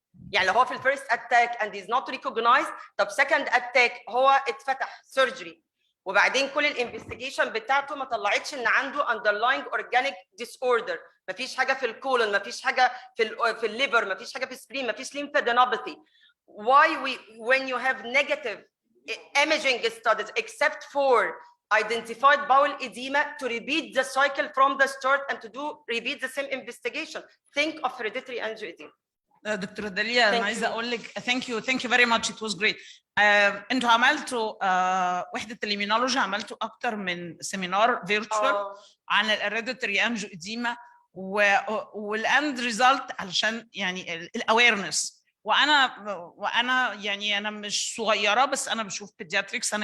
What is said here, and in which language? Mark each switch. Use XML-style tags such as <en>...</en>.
<ar>يعني لو هو في الفيرست اتاك</ar> <en>and is not recognized،</en> <ar>طب</ar> <en>second attack</en> <ar>هو اتفتح سيرجري وبعدين كل الانفستيجيشن بتاعته ما طلعتش ان عنده</ar> <en>underlying organic disorder،</en> <ar>ما فيش حاجه في الكولون، ما فيش حاجه في الليفر، ما فيش حاجه في السبلين، ما فيش lymphadenopathy.</ar> <en>Why when you have negative imaging studies except for identified bowel edema to repeat the cycle from the start and to repeat the same investigation. Think of hereditary angioedema.</en> <ar>دكتورة داليا أنا عايزة أقول لك</ar> <en>thank you very much, it was great.</en> <ar>أنتوا عملتوا وحدة الإيميونولوجي، عملتوا أكتر من سيمينار فيرتشوال عن الهيريديتري أنجيوديما والأند ريزلت علشان يعني الأويرنس. وأنا يعني أنا مش صغيرة بس أنا بشوف بيدياتريكس.</ar>